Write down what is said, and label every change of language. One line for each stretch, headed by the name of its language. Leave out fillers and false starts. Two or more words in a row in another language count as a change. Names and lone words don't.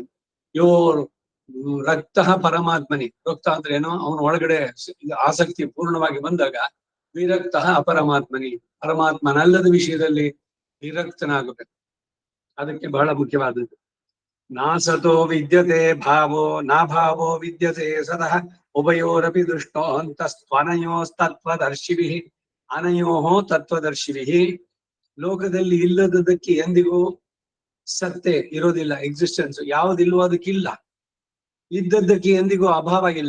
Kannada: ಇವರು
Sanskrit: ರಕ್ತ ಪರಮಾತ್ಮನಿ,
Kannada: ರಕ್ತ ಅಂದ್ರೆ ಏನೋ ಅವನ ಒಳಗಡೆ ಆಸಕ್ತಿ ಪೂರ್ಣವಾಗಿ ಬಂದಾಗ
Sanskrit: ವಿರಕ್ತ ಅಪರಮಾತ್ಮನಿ,
Kannada: ಪರಮಾತ್ಮನಲ್ಲದ ವಿಷಯದಲ್ಲಿ ವಿರಕ್ತನಾಗಬೇಕು. ಅದಕ್ಕೆ ಬಹಳ ಮುಖ್ಯವಾದದ್ದು.
Sanskrit: ನಾಸತೋ ವಿದ್ಯತೆ ಭಾವೋ ನಾ ಭಾವೋ ವಿದ್ಯತೆ ಸದಾ ಉಭಯೋರಪಿ ದೃಷ್ಟೋ ಅಂತಸ್ತ್ವನಯೋಸ್ತತ್ವದರ್ಶಿಭಿ ಅನಯೋಹೋ ತತ್ವದರ್ಶಿಭಿ.
Kannada: ಲೋಕದಲ್ಲಿ ಇಲ್ಲದಕ್ಕೆ ಎಂದಿಗೂ ಸತ್ತೆ ಇರೋದಿಲ್ಲ, ಎಕ್ಸಿಸ್ಟೆನ್ಸ್ ಯಾವುದಿಲ್ವೋ ಅದಕ್ಕಿಲ್ಲ. ಇದ್ದದ್ದಕ್ಕೆ ಎಂದಿಗೂ ಅಭಾವ ಇಲ್ಲ.